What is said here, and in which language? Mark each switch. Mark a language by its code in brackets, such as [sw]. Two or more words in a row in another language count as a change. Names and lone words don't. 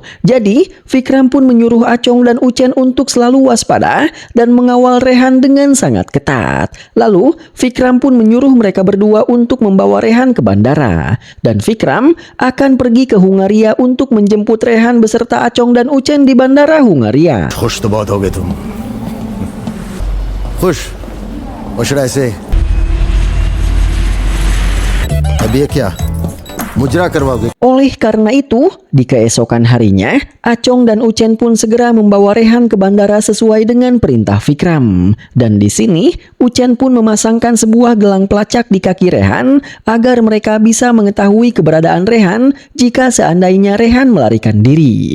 [id] Jadi, Vikram pun menyuruh Acong dan Ucen untuk selalu waspada dan mengawal Rehan dengan sangat ketat. Lalu, Vikram pun menyuruh mereka berdua untuk membawa Rehan ke bandara. Dan Vikram akan pergi ke Hungaria untuk menjemput Rehan beserta Acong dan Ucen di bandara Hungaria. [hi] खुश तो बहुत हो गए तुम खुश और [en] should I say [hi] अब ये क्या मुजरा करवाओगे [id] Oleh karena itu, di keesokan harinya, Acong dan Ucen pun segera membawa Rehan ke bandara sesuai dengan perintah Vikram. Dan di sini, Ucen pun memasangkan sebuah gelang pelacak di kaki Rehan agar mereka bisa mengetahui keberadaan Rehan jika seandainya Rehan melarikan diri.